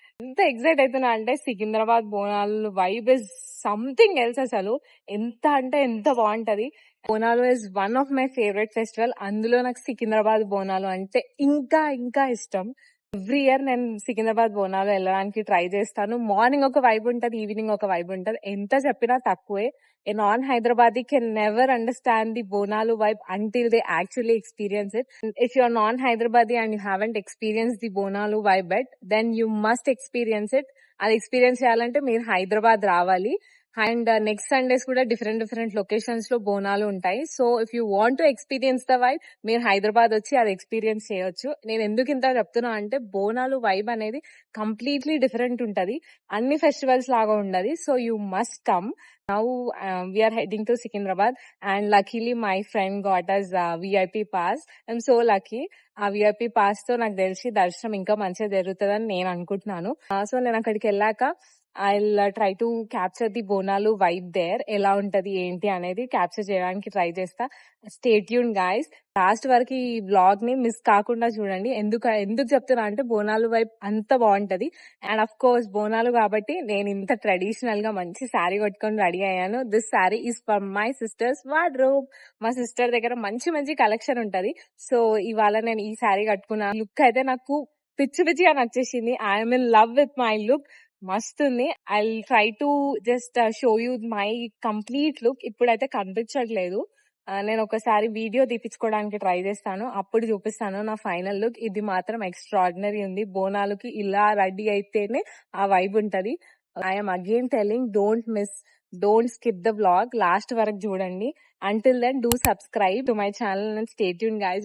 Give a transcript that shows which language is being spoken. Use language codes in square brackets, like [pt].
[te] ఎంత ఎక్సైట్ అవుతున్నా అంటే Secunderabad Bonalu [en] Vibe is something else. [te] అసలు ఎంత అంటే ఎంత బాగుంటది. Bonalu [en] Is one of my favourite festival. [te] అందులో నాకు సికింద్రాబాద్ బోనాలు అంటే ఇంకా ఇంకా ఇష్టం. ఎవ్రీ ఇయర్ నేను సికింద్రాబాద్ బోనాలు వెళ్ళడానికి ట్రై చేస్తాను. మార్నింగ్ ఒక వైబ్ ఉంటది, ఈవినింగ్ ఒక వైబ్ ఉంటది. ఎంత చెప్పినా తక్కువే. [en] A non-Hyderabadi can never understand the Bonalu vibe until they actually experience it. If you're non-Hyderabadi and you haven't experienced the Bonalu vibe yet, then you must experience it. [te] అది experience చేయాలంటే మీరు హైదరాబాద్ రావాలి. And next Sundays కూడా different locations లో బోనాలు ఉంటాయి. [en] so if you want to experience the vibe, [te] మీరు హైదరాబాద్ వచ్చి అది ఎక్స్పీరియన్స్ చేయొచ్చు. నేను ఎందుకు ఇంత చెప్తున్నా అంటే బోనాలు వైబ్ అనేది కంప్లీట్లీ డిఫరెంట్ ఉంటది. అన్ని ఫెస్టివల్స్ లాగా ఉండదు. [en] So you must come. Now we are heading to Secunderabad and luckily my friend got us VIP pass. I'm so lucky. [te] ఆ విఐపి పాస్ తో నాకు తెలిసి దర్శనం ఇంకా మంచిగా జరుగుతుందని నేను అనుకుంటున్నాను. సో నేను అక్కడికి వెళ్ళాక [en] I'll try to capture the Bonalu vibe there. [te] ఎలా ఉంటది ఏంటి అనేది క్యాప్చర్ చేయడానికి ట్రై చేస్తా. [en] stay tune guys, [te] లాస్ట్ వరకు ఈ బ్లాగ్ ని మిస్ కాకుండా చూడండి. ఎందుకు చెప్తున్నా అంటే బోనాలు వైబ్ అంత బాగుంటది. [en] and of course [te] బోనాలు కాబట్టి నేను ఇంత ట్రెడిషనల్ గా మంచి శారీ కట్టుకొని రెడీ అయ్యాను. [en] This sari is for my sister's wardrobe. [te] మా సిస్టర్ దగ్గర మంచి కలెక్షన్ ఉంటది. సో ఇవాళ నేను ఈ శారీ కట్టుకున్న లుక్ అయితే నాకు పిచ్చిగా నచ్చేసింది. [en] I'm in love with my look. [te] మస్తుంది. [en] I try to just show you my complete look. [te] ఇప్పుడైతే కనిపించట్లేదు. నేను ఒకసారి వీడియో తీపించుకోవడానికి ట్రై చేస్తాను, అప్పుడు చూపిస్తాను నా ఫైనల్ లుక్. ఇది మాత్రం ఎక్స్ట్రాడినరీ ఉంది. బోనాలుకి ఇలా రెడీ అయితేనే ఆ వైబ్ ఉంటది. [en] I'm again telling, don't skip the vlog, [te] last వరకు చూడండి. [en] Until then, do subscribe to my channel and stay tuned guys.